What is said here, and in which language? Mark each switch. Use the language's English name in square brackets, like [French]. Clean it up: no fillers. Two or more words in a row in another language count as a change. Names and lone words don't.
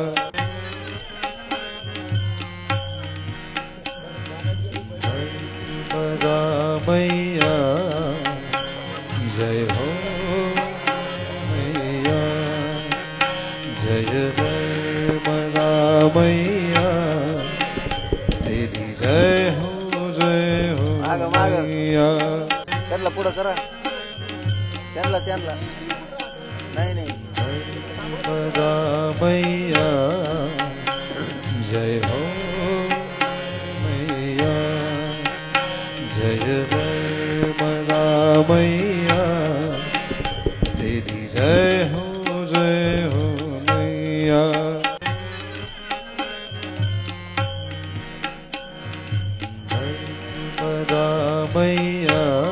[Hindi] नर्मदा मैया जय हो मैया जय नर्मदा मैया तेरी जय हो [Marathi] माग माग [Hindi] मैया [Marathi] त्यांना पुढं करा त्यांना त्यांना नाही नाही [Hindi] नर्मदा मैया जय हो मैया जय नर्मदा मैया तेरी जय हो मैया नर्मदा मैया